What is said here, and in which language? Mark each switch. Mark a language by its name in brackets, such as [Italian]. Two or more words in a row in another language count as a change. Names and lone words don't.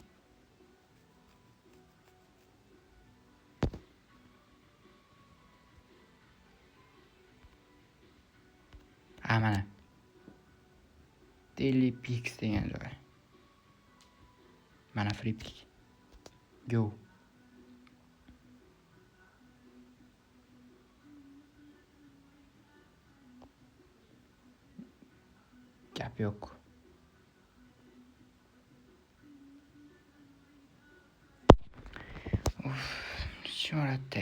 [Uzbek] Mana. Daily Picks degan joy. Mana [English] free pick. [Uzbek] Go. Gap yo'q. Sho'rate.